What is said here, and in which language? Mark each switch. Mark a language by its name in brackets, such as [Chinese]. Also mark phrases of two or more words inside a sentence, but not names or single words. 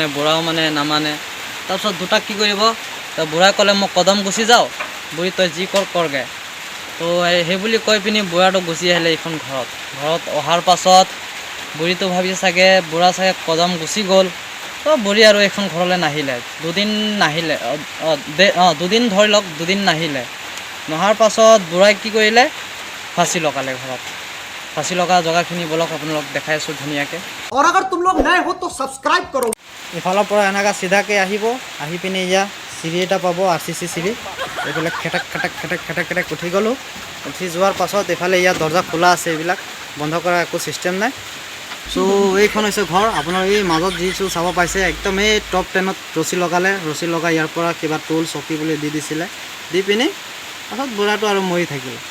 [Assamese] বুঢ়াও মানে নামানে তাৰপিছত দুটাক কি কৰিব তো বুঢ়াই ক'লে মই কদম গুচি যাওঁ বুঢ়ী তই যি কৰগৈ তো সেই বুলি কৈ পিনি বুঢ়াটো গুচি আহিলে এইখন ঘৰত অহাৰ পাছত বুঢ়ীটো ভাবি চাগে বুঢ়া চাগে কদম গুচি গ'ল তো বুঢ়ী আৰু এইখন ঘৰলৈ নাহিলে দুদিন নাহিলে দুদিন ধৰি লওক দুদিন নাহিলে নহাৰ পাছত বুঢ়াই কি কৰিলে ফাঁচি লগালে ঘৰত ফাঁচি লগা জেগাখিনি বলক আপোনালোক দেখাই আছোঁ ধুনীয়াকৈ [Hindi] और अगर तुम लोग नए हो तो सब्सक्राइब करो। [Assamese] ইফালৰ পৰা এনেকুৱা চিধাকৈ আহিব আহি পিনি এয়া চিৰি এটা পাব RCC চিৰি এইবিলাক খেটেক খেটেক খেটেক খেটেক খেটেক উঠি গ'লোঁ উঠি যোৱাৰ পাছত এইফালে ইয়াত দৰ্জা খোলা আছে এইবিলাক বন্ধ কৰা একো চিষ্টেম নাই চ' এইখন হৈছে ঘৰ আপোনাৰ এই মাজত যিটো চাব পাইছে একদম এই টপ 10ত ৰছী লগালে ৰছী লগাই ইয়াৰ পৰা কিবা টুল চকী বুলি দি দিছিলে দি পিনি পাছত বুঢ়াটো আৰু মৰি থাকিল